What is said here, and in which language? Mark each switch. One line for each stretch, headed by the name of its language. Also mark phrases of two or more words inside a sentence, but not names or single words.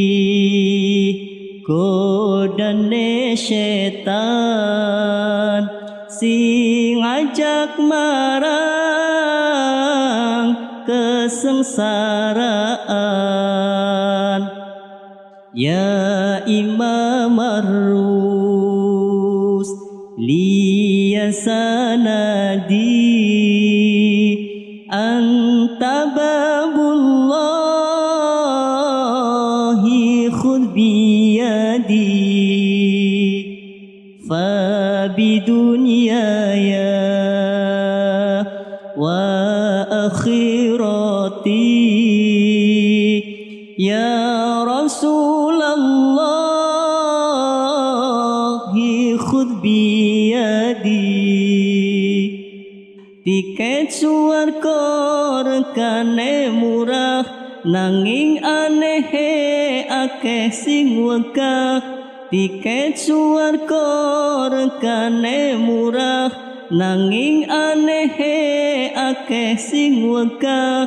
Javanese: godane setan sing ngajak marang kesengsaraan.
Arabic: يا إمام الرس ليا سندي أنت باب الله خذ بيدي فبدنياي وآخرتي يا رسول الله خذ بيدي.
Javanese: Tiket suwarga regane murah nanging anehe akeh sing wegah. Tiket suwarga regane murah nanging anehe akeh sing wegah.